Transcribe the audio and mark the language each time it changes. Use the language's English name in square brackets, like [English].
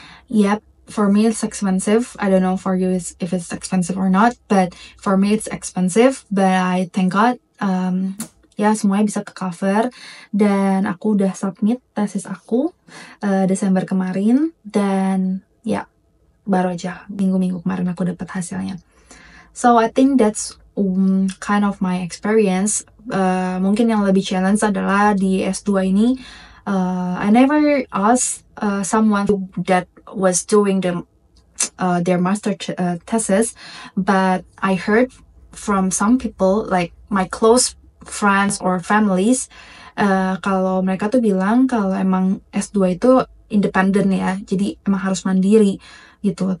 [English] Yep, for me it's expensive. I don't know for you if it's expensive or not, but for me it's expensive, but I thank God [Indonesian] ya semuanya bisa ke cover. Dan aku udah submit tesis aku Desember kemarin, dan ya baru aja minggu-minggu kemarin aku dapat hasilnya. [English] So I think that's kind of my experience. [Indonesian] Mungkin yang lebih challenge adalah di S2 ini, [English] I never asked someone that was doing their master thesis, but I heard from some people, like my close friends or families, [Indonesian] kalau mereka tuh bilang kalau emang S2 itu independent ya, jadi emang harus mandiri gitu.